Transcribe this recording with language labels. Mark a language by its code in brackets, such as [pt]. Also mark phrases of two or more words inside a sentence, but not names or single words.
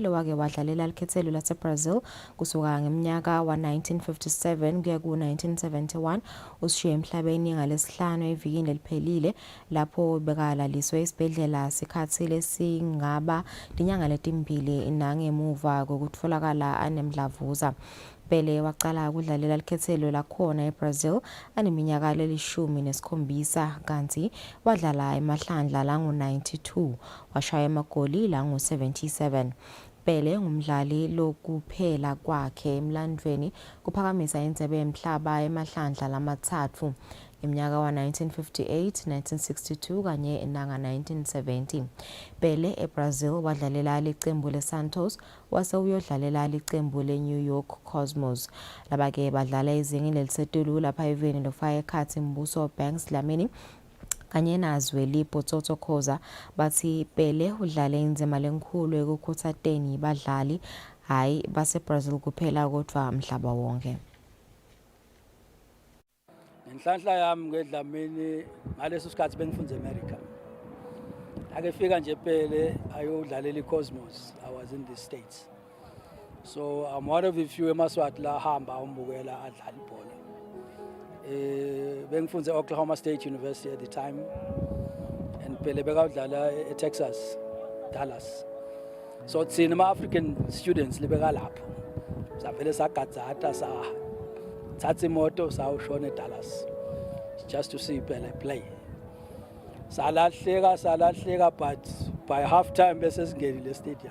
[ss] lowake wadlalela likhethelo laseBrazil kusuka ngeminyaka wa 1957 kuya ku 1971 ushiye emhlabeni ngalesihlanu evikini leliphelile lapho bekalaliswe isibhedlela sikhathi lesingaba inyanga letimbili nangemuva kokutfolakala anemdlavuza. Pele waqala ukudlalela likhethelo lakhona eBrazil aneminyaka eli-17 kanti wadlala emahlandla lango-92 washaya amagoli lango-77. Pele ngumdlali lokuphela kwakhe emlandweni kuphakamisa indebe yomhlaba emahlandla lamathathu iminyaka wa-1958, 1962 kanye nanga-1970. Pele eBrazil wadlalela iqembu leSantos wase uyodlalela iqembu leNew York Cosmos. Laba-ke badlala ezingeni lelisetulu lapha eveni lokufaka ekhathi Mbuso Banks Dlamini kanye nazwe Potsotso Khoza bathi Pele udlale inzima lenkhulu ekukhuthateni badlali hayi baseBrazil kuphela kodwa umhlaba wonke. Inhlanhla yami ngeDlamini ngaleso sikhathi bengifunda eAmerica. Ake fika nje Pele ayodlalela iCosmos. [en] I was in the States. So I'm one of the few [ss] eMaswati la hamba umbukela adlala ibhola. Bengifunda eOklahoma State University [en] at the time. [ss] And Pele bekadlala eTexas, Dallas. So thina [en] ama-African students [ss] libeka lapho. Savele sagadzata thatha imoto sawushona eDallas [en] just to see Pele play. [ss] Salahleka but by half time bese singenile stadium.